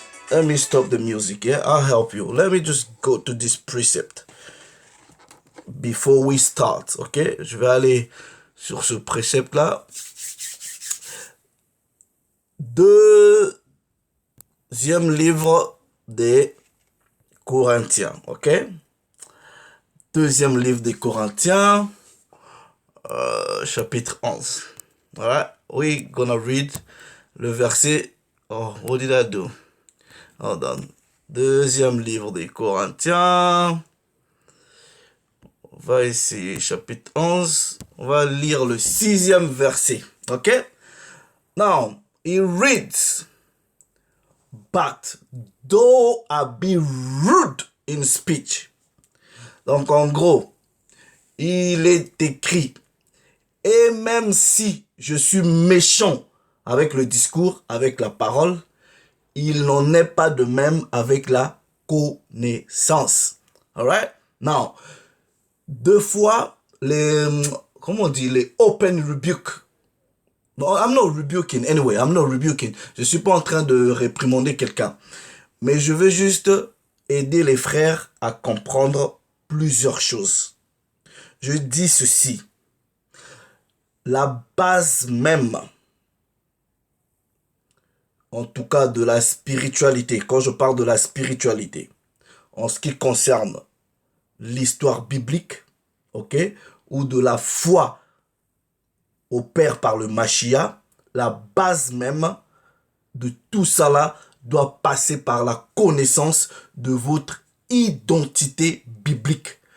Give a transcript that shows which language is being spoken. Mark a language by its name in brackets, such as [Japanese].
[English] Let me stop the music, yeah? I'll help you. Let me just go to this precept before we start, ok? [French] Je vais aller sur ce précepte-là. Deuxième livre des Corinthiens, ok? Deuxième livre des Corinthiens, chapitre 11. [English] Alright, we're gonna read [French] le verset. [English] Oh, what did I do? Hold on. [French] Deuxième livre des Corinthiens. On va essayer, chapitre 11. On va lire le 6e verset. Ok? [English] Now, it reads, But though I be rude in speech. [French] Donc, en gros, il est écrit, et même si je suis méchant avec le discours, avec la parole, il n'en est pas de même avec la connaissance. [English] Alright? Now, [French] deux fois, comment on dit, les [English] open rebuke. No, I'm not rebuking anyway, I'm not rebuking. [French] Je suis pas en train de réprimander quelqu'un. Mais je veux juste aider les frères à comprendre plusieurs choses. Je dis ceci. La base même, en tout cas de la spiritualité, quand je parle de la spiritualité, en ce qui concerne l'histoire biblique, ok, ou de la foi au Père par le Mashiach, la base même de tout ça là doit passer par la connaissance de votre identité biblique.